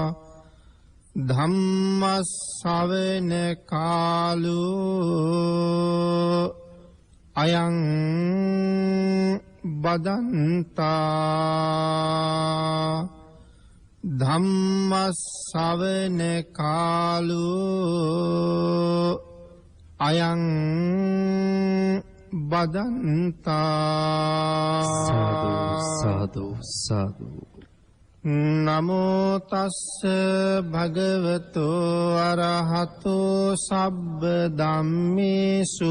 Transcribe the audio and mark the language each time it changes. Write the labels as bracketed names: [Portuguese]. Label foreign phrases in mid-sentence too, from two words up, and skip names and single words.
[Pali] ධම්ම ශ්‍රවණ කාලෝ අයං බදන්තා. ධම්ම ශ්‍රවණ කාලෝ අයං බදන්තා. සාදු සාදු සාදු. නමෝ තස්ස භගවතෝ අරහතෝ සබ්බ ධම්මේසු